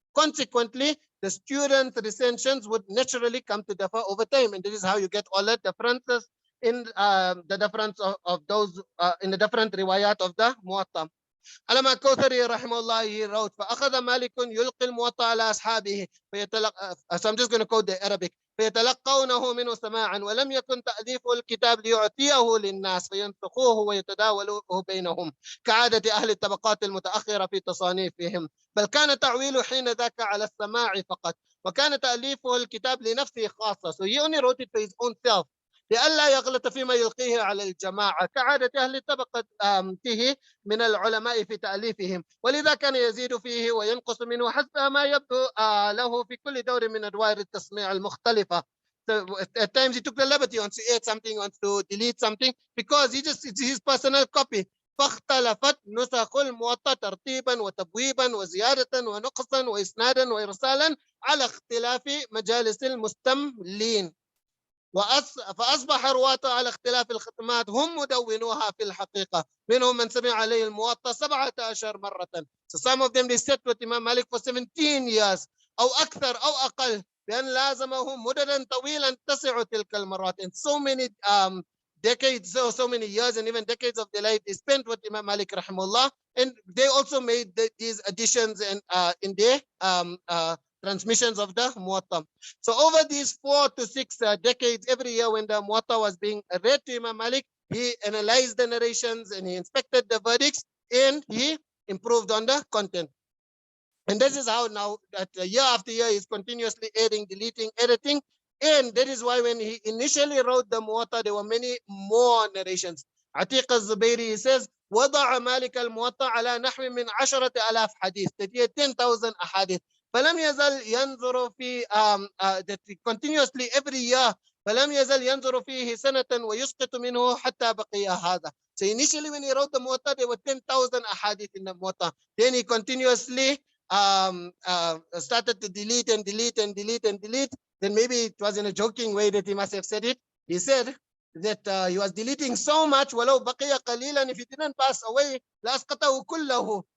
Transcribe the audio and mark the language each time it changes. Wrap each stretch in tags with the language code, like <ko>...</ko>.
<en>Consequently, the students' recensions would naturally come to differ over time, and this is how you get all the differences in the difference of those in the different riwayat of the Muwatta. Allama Kawthari rahimahullah, he wrote,</en> <ar>فَأَخَذَ مَالِكٌ يُلْقِي الْمُوَطَّأَ عَلَى أَصْحَابِهِ</ar> <en>So I'm just going to quote the Arabic.</en> <ar>فيتلقونه منه سماعا ولم يكن تأليفه الكتاب ليعطيه للناس فينسخوه ويتداولوه بينهم كعادة أهل الطبقات المتأخرة في تصانيفهم، بل كان تعويله حين ذاك على السماع فقط، وكان تأليفه الكتاب لنفسه خاصة.</ar> <en>So he only wrote it for his own self.</en> <ar>لئلا يغلط فيما يلقيه على الجماعة كعادة أهل طبقته من العلماء في تأليفهم، ولذا كان يزيد فيه وينقص منه حسب ما يبدو له في كل دور من أدوار التصنيع المختلفة.</ar> <en>So at times he took the liberty, wants to add something, wants to delete something, because it's his personal copy.</en> <ar>فاختلفت نسخ الموطأ ترتيبا وتبويبا وزيادة ونقصا وإسنادا وإرسالا على اختلاف مجالس المستملين. فأصبح رواة على اختلاف الختمات هم مدونوها في الحقيقة. منهم من سمع عليه الموطأ 17 مرة.</ar> <en>So some of them they sat with Imam Malik for 17 years</en> <ar>أو أكثر أو أقل، بأن لازمهم مددا طويلا تسع تلك المرات.</ar> <en>And so many decades, so many years and even decades of their life they spent with Imam Malik rahimahullah, and they also made these additions and in their transmissions of the Muwatta. So over these 4 to 6 decades, every year when the Muwatta was being read to Imam Malik, he analyzed the narrations and he inspected the verdicts and he improved on the content. And this is how now that year after year he's continuously adding, deleting, editing. And that is why when he initially wrote the Muwatta, there were many more narrations. Atiq al-Zubayri, he says,</en> <ar>وضع مالك الموطأ على نحو من 10,000 حديث,</ar> <en>that he had 10,000 ahadith.</en> <ar>فلم يزل ينظر في</ar> <en>that continuously every year</en> <ar>فلم يزل ينظر فيه سنة ويسقط منه حتى بقي هذا.</ar> <en>So initially when he wrote the Muwatta, there were 10,000 ahadith in the Muwatta. Then he continuously started to delete and delete and delete and delete. Then maybe it was in a joking way that he must have said it. He said that he was deleting so much,</en> <ar>ولو بقي قليلا,</ar> <en>if he didn't pass away,</en> <ar>لأسقطه كله.</ar>